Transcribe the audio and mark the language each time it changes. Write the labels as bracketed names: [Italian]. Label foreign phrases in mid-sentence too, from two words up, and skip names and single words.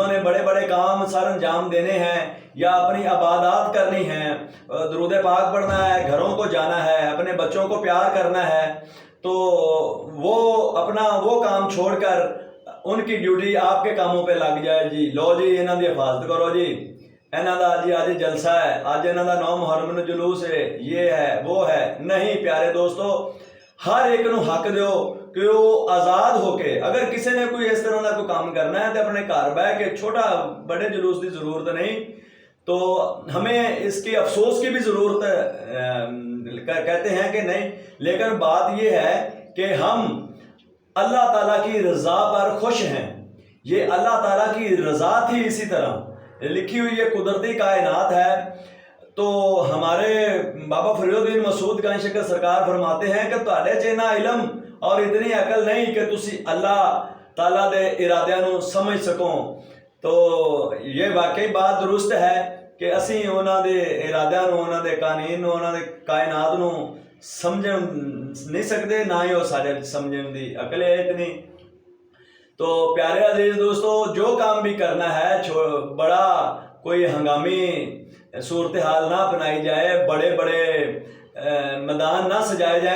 [Urdu] نے بڑے بڑے کام سر انجام دینے ہیں یا اپنی عبادات کرنی ہیں، درود پاک پڑھنا ہے، گھروں کو جانا ہے، اپنے بچوں کو پیار کرنا ہے، تو وہ اپنا وہ کام چھوڑ کر ان کی ڈیوٹی آپ کے کاموں پہ لگ جائے، [Punjabi] جی لو جی انہاں دی حفاظت کرو، جی انہاں دا جی آج جلسہ ہے، آج انہاں دا 9 محرم نو جلوس ہے، [Urdu] یہ ہے وہ ہے۔ نہیں پیارے دوستو، [Punjabi] ہر ایک نو حق دیو [Urdu] کہ وہ آزاد ہو کے، اگر کسی نے کوئی اس طرح کا کوئی کام کرنا ہے تو اپنے گھر بہ کے، چھوٹا بڑے جلوس کی ضرورت نہیں۔ تو ہمیں اس کی افسوس کی بھی ضرورت کہتے ہیں کہ نہیں، لیکن بات یہ ہے کہ ہم اللہ تعالیٰ کی رضا پر خوش ہیں۔ یہ اللہ تعالیٰ کی رضا تھی، اسی طرح لکھی ہوئی یہ قدرتی کائنات ہے۔ تو ہمارے بابا فرید الدین مسعود گنج شکر سرکار فرماتے ہیں [Punjabi] کہ تہاڈے چ اتنا علم اور اتنی عقل نہیں کہ تسی اللہ تعالیٰ دے ارادیاں نو سمجھ سکو۔ [Urdu] تو یہ واقعی بات درست ہے کہ [Punjabi] اسی انہاں دے ارادیاں نو، انہاں دے قوانین نو، انہاں دے کائنات نو سمجھ نہیں سکتے، نہ ہی وہ سارے سمجھن دی عقل ہے اتنی۔ [Urdu] تو پیارے عزیز دوستو، جو کام بھی کرنا ہے بڑا کوئی ہنگامی صورتحال نہ اپنائی جائے، بڑے بڑے میدان نہ سجائے جائیں۔